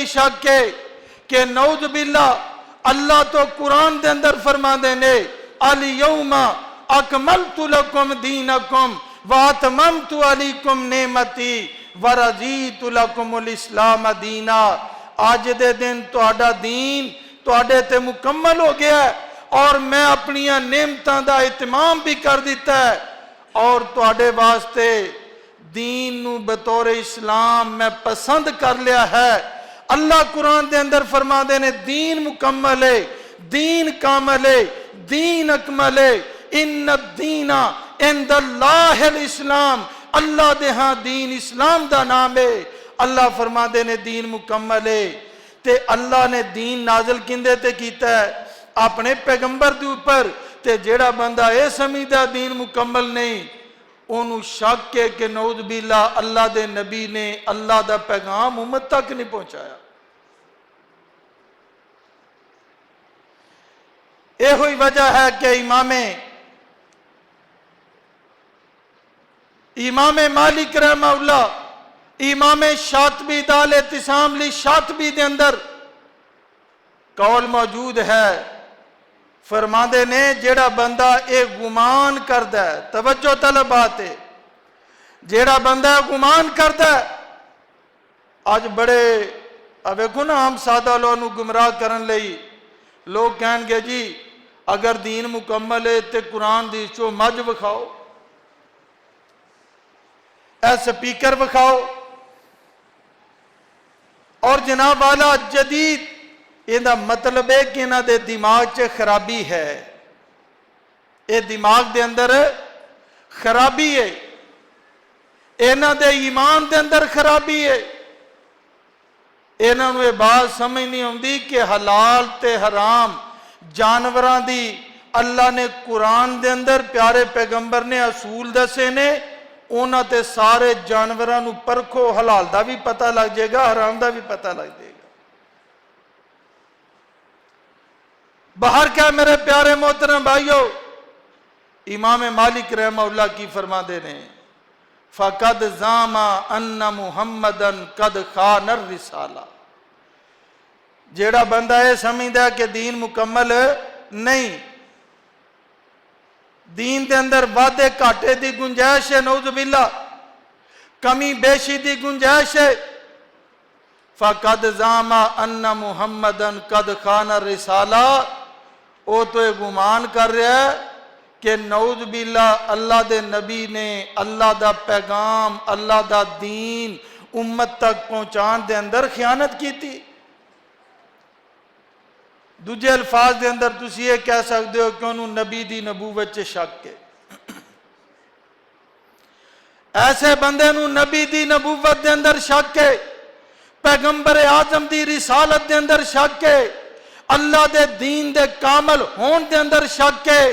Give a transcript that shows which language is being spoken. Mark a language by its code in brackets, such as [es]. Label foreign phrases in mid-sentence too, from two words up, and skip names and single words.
[pa] شک ہے کہ [ar] نعوذ باللہ [pa] اللہ تو قرآن دے اندر فرما دینے [ar] الیوم اکملت لکم دینکم واتممت علیکم نعمتی ورضیت لکم الاسلام دینا، [pa] آج دے دن تہاڈا دین تہاڈے تے مکمل ہو گیا ہے اور میں اپنی نعمتاں دا اتمام بھی کر دیتا ہے، اور تہاڈے واسطے دین نو بطور اسلام میں پسند کر لیا ہے۔ اللہ قرآن دے اندر فرما دینے دین مکمل ہے، دین کامل ہے، دین اکمل ہے، [ar] ان الدین عند اللہ الاسلام، [pa] اللہ دے ہاں دین اسلام دا نام ہے۔ اللہ فرما دینے دین مکمل ہے، تے اللہ نے دین نازل کندے تے کیتا ہے اپنے پیغمبر دے اوپر، تے جیڑا بندہ اے سمجھدا دین مکمل نہیں، انہوں شک ہے کہ [ar] نعوذ باللہ [pa] اللہ دے نبی نے اللہ دا پیغام امت تک نہیں پہنچایا۔ یہ ہوئی وجہ ہے کہ امام مالک [ar] رحمہ اللہ، [pa] امام شاطبی دال اعتصام لی شاطبی دے اندر قول موجود ہے، فرماندے نے جیڑا بندہ اے گمان کردا ہے، توجہ طلب بات ہے، جیڑا بندہ گمان کردا ہے، آج بڑے ویکھو نا ہم سادہ لوگوں گمراہ کرن لئی لوگ کہن گے جی اگر دین مکمل ہے تے قرآن دی چو مجھ وکھاؤ، اے سپیکر وکھاؤ، اور جناب والا جدید یہ مطلب ہے کہ انہاں دے دماغ چ خرابی ہے، یہ دماغ دے اندر خرابی ہے، انہاں دے ایمان دے اندر خرابی ہے، انہاں نوں یہ بات سمجھ نہیں ہوندی کہ حلال تے حرام جانوراں دی اللہ نے قرآن دے اندر پیارے پیغمبر نے اصول دسے نے، انہاں تے سارے جانوراں نوں پرکھو، حلال دا بھی پتہ لگ جائے گا، حرام دا بھی پتہ لگ جائے گا۔ باہر کیا میرے پیارے محترم بھائیو، امام مالک [ar] رحمہ اللہ [pa] کی فرما دے رہے ہیں [ar] فَقَدْ زَعَمَ أَنَّ مُحَمَّدًا قَدْ خَانَ الرِّسَالَةَ، [pa] جیڑا بندہ یہ سمجھدا ہے کہ دین مکمل نہیں، دین دے اندر وعدے کاٹے دی گنجائش ہے، [ar] نعوذ باللہ [pa] کمی بیشی دی گنجائش ہے، [ar] فَقَدْ زَعَمَ أَنَّ مُحَمَّدًا قَدْ خَانَ الرِّسَالَةَ، [ur] وہ تو یہ گمان کر رہا ہے کہ [ar] نعوذ باللہ [pa] اللہ دے نبی نے اللہ دا پیغام، اللہ دا دین امت تک پہنچان دے اندر خیانت کی تھی۔ دوجے الفاظ دے اندر تسی یہ کہہ سکتے ہو کہ انہوں نبی دی نبوت چ شک ہے، ایسے بندے نوں نبی دی نبوت دے اندر شک ہے، پیغمبر اعظم دی رسالت دے اندر شک ہے، اللہ دے دین دے کامل ہون دے اندر شک ہے۔